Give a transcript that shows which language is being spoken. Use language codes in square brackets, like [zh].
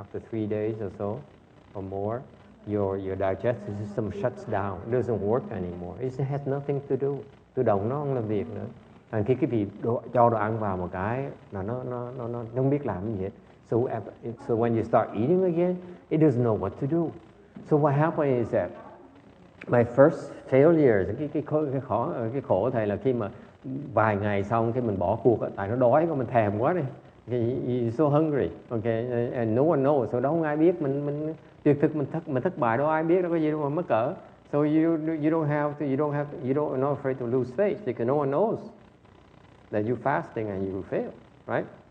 [en] After 3 days or so or more, your digestive system shuts down. It doesn't work anymore. It has nothing to do. [vi] Tự động nó không làm việc nữa. Và khi cái vị cho đồ ăn vào một cái là nó không biết làm gì hết. [en] So when you start eating again, it doesn't know what to do. So what happened is that my first failure, [vi] cái khổ thầy là khi mà vài ngày xong cái mình bỏ cuộc, tại nó đói, mình thèm quá đi, [en] you're so hungry, okay, and no one knows, so [vi] đâu không ai biết mình tuyệt thực mình thất bại, đâu ai biết, đâu có gì đâu mà mắc cỡ. [en] So you don't not afraid to lose faith because no one knows that you're fasting and you will fail, right?